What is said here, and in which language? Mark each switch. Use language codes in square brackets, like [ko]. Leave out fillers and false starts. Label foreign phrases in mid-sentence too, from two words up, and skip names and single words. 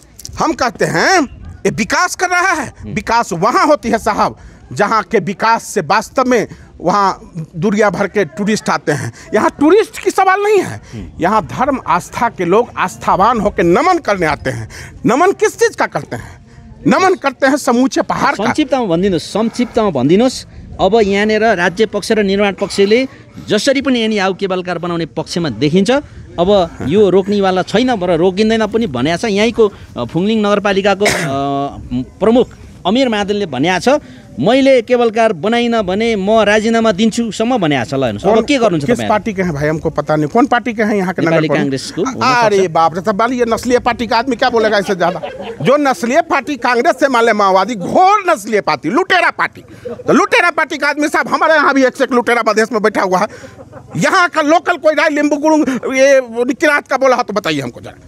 [hi] हम कहते हैं ये विकास कर रहा है। विकास वहाँ होती है साहब जहाँ के विकास से वास्तव में वहाँ दुनिया भर के टूरिस्ट आते हैं। यहाँ टूरिस्ट की सवाल नहीं है, यहाँ धर्म आस्था के लोग आस्थावान होकर नमन करने आते हैं। नमन किस चीज़ का करते हैं? नमन करते हैं समूचे पहाड़ का। [ne] संक्षिप्तमा भनिदिनुहोस् अब यहाँनिर राज्य पक्ष र निर्माण पक्षले जसरी पनि यहाँ आउ केबलकार बनाउने पक्षमा देखिन्छ। अब यो रोक्नेवाला छैन र रोकिँदैन पनि भनेको छ। यहीँको फुङलिङ नगरपालिकाको प्रमुख अमीर मादलले भनेको छ मैले केबलकार बनाइन भने म राजीनामा दिन्छु सम्म भनेको छ। ल हेर्नुहोस् अब के गर्नुहुन्छ [hi] किस पार्टी के हैं भाई? हमको पता नहीं कौन पार्टी के हैं यहाँ के नगर कांग्रेस को। अरे बाप रे, तब ये नस्लीय पार्टी का आदमी क्या बोलेगा इससे ज्यादा? जो नस्लीय पार्टी कांग्रेस से माले माओवादी घोर नस्लीय पार्टी, लुटेरा पार्टी। तो लुटेरा पार्टी का आदमी साहब हमारे यहाँ भी एक से एक लुटेरा मधेश में बैठा हुआ है। यहाँ का लोकल कोई राय लिंबू गुड़ू ये किरात का बोला हो तो बताइए हमको जरा।